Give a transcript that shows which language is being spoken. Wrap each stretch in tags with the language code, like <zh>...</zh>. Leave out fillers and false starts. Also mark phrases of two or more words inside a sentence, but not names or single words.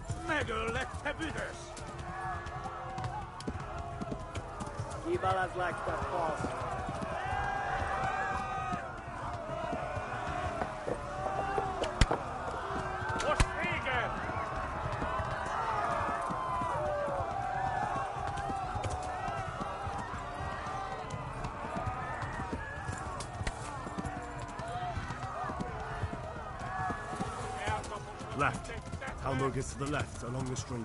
<hu>Megöllek, te büdös! Kivelezlek, te fasz! Most véged!</hu> <en>Left. Hamburg is to the left, along the stream.</en>